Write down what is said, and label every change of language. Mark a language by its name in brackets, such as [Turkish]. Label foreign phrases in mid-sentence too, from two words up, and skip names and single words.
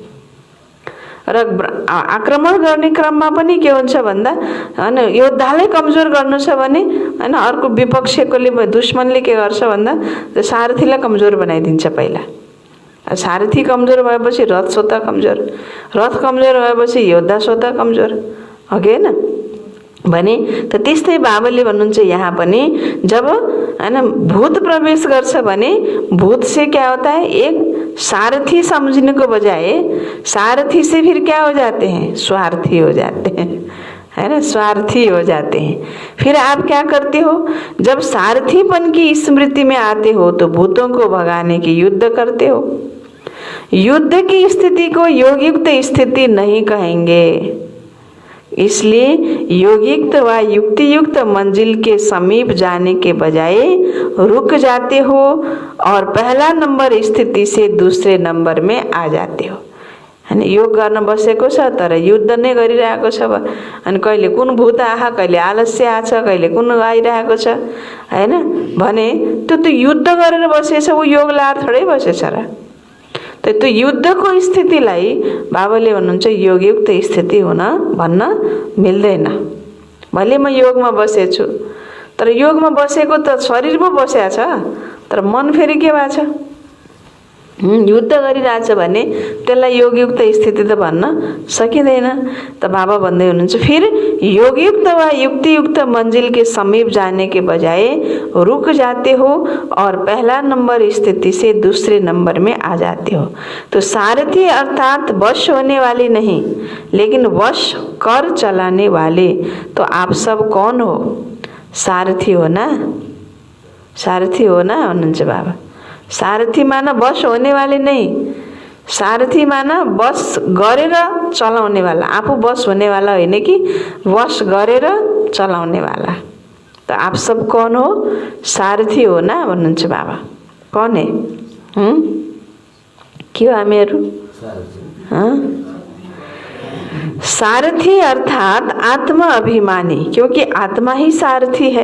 [Nepali] र आक्रमण गर्ने क्रममा पनि के हुन्छ भन्दा हैन, योद्धालाई कमजोर गर्नु छ भने हैन, अर्को विपक्षकोले, दुश्मनले के गर्छ भन्दा सारथीलाई कमजोर बनाइदिन्छ पहिला। सारथी कमजोर भएपछि रथ स्वतः कमजोर, रथ कमजोर भएपछि योद्धा स्वतः कमजोर, हो कि हैन भने। त त्यस्तै बाबाले भन्नुहुन्छ यहाँ पनि जब हैन भूत प्रवेश गर्छ भने [Hindi] भूत से क्या होता है? एक सारथी समझने को बजाय सारथी से फिर क्या हो जाते हैं? स्वार्थी हो जाते हैं, है ना, स्वार्थी हो जाते हैं। फिर आप क्या करते हो? जब सारथीपन की स्मृति में आते हो तो भूतों को भगाने की युद्ध करते हो। युद्ध की स्थिति को योगयुक्त स्थिति नहीं कहेंगे, इसलिए योगयुक्त व युक्तियुक्त मंजिल के समीप जाने के बजाय रुक जाते हो और पहला नंबर स्थिति से दूसरे नंबर में आ जाते हो। [Nepali] हैन, योग गर्न बसेको छ तर युद्ध नै गरिरहेको छ। अनि कहिले कुन भूत आहा, कहिले आलस्य आछ, कहिले कुन आइरहेको छ, हैन भने त्यो युद्ध गरेर बसेछ, ऊ योग लाएर थोरै बसेछ र। त्यो युद्धको स्थितिलाई बाबाले भन्नुहुन्छ योगयुक्त स्थिति हुन भन्न मिल्दैन। भले म योगमा बसेछु तर योगमा बसेको त शरीरमा बसेको छ, तर मन फेरि के भएको छ? युद्ध गरिरहेछ भने त्यसलाई योगयुक्त स्थिति त भन्न सकिँदैन। त बाबा भन्दै हुनुहुन्छ [Hindi] फिर योगयुक्त व युक्तियुक्त मंजिल के समीप जाने के बजाय रुक जाते हो और पहला नंबर स्थिति से दूसरे नंबर में आ जाते हो। तो सारथी अर्थात वश होने वाले नहीं, लेकिन वश कर चलाने वाले। तो आप सब कौन हो? सारथी हो ना, सारथी हो ना [Nepali] भन्नुहुन्छ बाबा। [Hindi] सारथी माना बस होने वाले नहीं, [Nepali] सारथी माना बस गरेर चलाउने वाला, आफू बस होने वाला होइन कि बस गरेर चलाउने वाला। [Hindi] तो आप सब कौन हो? सारथी हो ना [Nepali] भन्नुहुन्छ बाबा। [Hindi] कौन है? [Nepali] के हो हामीहरू? [Hindi] सारथी अर्थात आत्मा अभिमानी, क्योंकि आत्मा ही सारथी है।